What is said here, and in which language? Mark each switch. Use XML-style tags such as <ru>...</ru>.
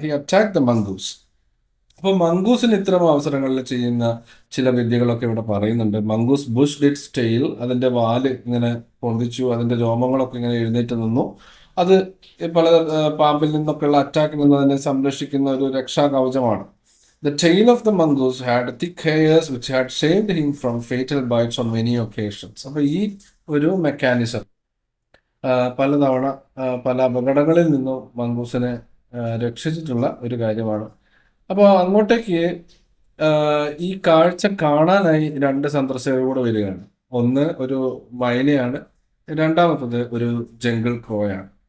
<en>He attack the mongoose.</en> <ml>അപ്പോൾ മംഗൂസിന് ഇത്തരം അവസരങ്ങളിൽ ചെയ്യുന്ന ചില വിദ്യകളൊക്കെ ഇവിടെ പറയുന്നുണ്ട്.</ml> <en>Mongoose bushed its tail.</en> <ml>അതിന്റെ വാല് ഇങ്ങനെ പൊന്തിച്ചു, അതിന്റെ രോമങ്ങളൊക്കെ ഇങ്ങനെ എഴുന്നേറ്റ് നിന്നു. അത് പല പാമ്പിൽ നിന്നൊക്കെയുള്ള അറ്റാക്കിൽ നിന്ന് അതിനെ സംരക്ഷിക്കുന്ന ഒരു രക്ഷാ കവചമാണ്.</ml> <en>The tail of the mongoose had thick hairs which had saved him from fatal bites on many occasions.</en> <ml>അപ്പോൾ ഈ ഒരു മെക്കാനിസം പലതവണ പല അപകടങ്ങളിൽ നിന്നും മംഗൂസിനെ രക്ഷിച്ചിട്ടുള്ള ഒരു കാര്യമാണ്. അപ്പോൾ അങ്ങോട്ടേക്ക് ഈ കാഴ്ച കാണാനായി രണ്ട് സന്ദർശകർ കൂടെ വരികയാണ്. ഒന്ന് ഒരു മൈനയാണ്, രണ്ടാമത്തത് ഒരു ജംഗിൾ ക്രോയാണ്.</ml>